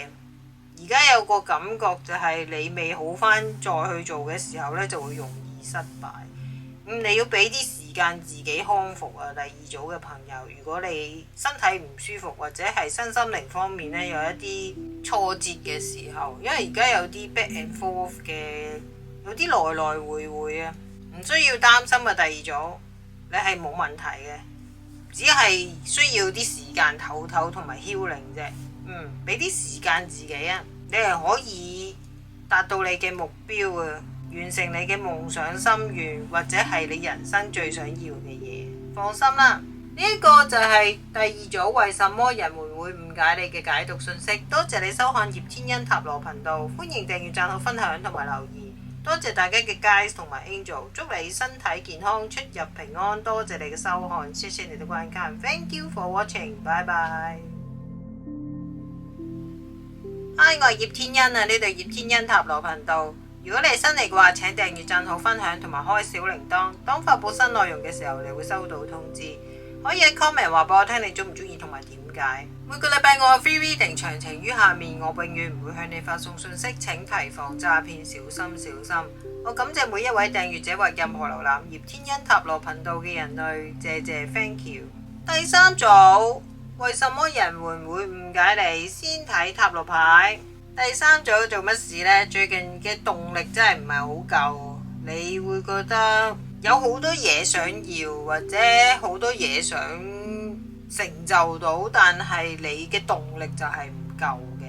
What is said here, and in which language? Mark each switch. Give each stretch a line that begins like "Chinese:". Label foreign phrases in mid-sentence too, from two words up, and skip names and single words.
Cantonese: 而家有個感覺就係你未好翻再去做嘅時候呢，就會容易失敗。你要俾啲時間自己康復啊！第二組嘅朋友，如果你身體唔舒服或者係身心靈方面呢，有一啲挫折嘅時候，因為而家有啲
English: back and forth
Cantonese: 嘅，有啲來來回回啊。唔需要擔心啊！第二組你係冇問題嘅，只係需要啲時間唞唞同埋 healing 啫。俾啲時間自己啊，你係可以達到你嘅目標啊，完成你嘅夢想心願或者係你人生最想要嘅嘢。放心啦，呢一個就係第二組為什麼人們會誤解你嘅解讀信息。多謝你收看葉天恩塔羅頻道，歡迎訂閱、讚好、分享同埋留言。多謝大家嘅 guys 同埋 angel， 祝你身體健康，出入平安。多謝你嘅收看，謝謝你嘅觀看 ，
English: Thank you for watching，
Cantonese: 拜拜。Hi， 我係葉天恩啊，呢度葉天恩塔羅頻道。如如果你係新嚟嘅話，請訂閱、讚好、分享同埋開小鈴鐺。當發佈新內容嘅時候，你會收到通知。可以喺 comment 話俾我聽你中唔中意同埋點解。每個禮拜我嘅
English: free reading
Cantonese: 詳情於下面，我永遠唔會向你發送信息，請提防詐騙，小心小心。我感謝每一位訂閱者或任何瀏覽葉天恩塔羅頻道嘅人類，謝謝
English: thank you。
Cantonese: 第三組，為什麼人會唔會誤解你？先睇塔羅牌。第三組做乜事呢？最近嘅動力真係唔係好夠，你會覺得有好多嘢想要，或者好多嘢想成就到，但係你嘅動力就係唔夠嘅。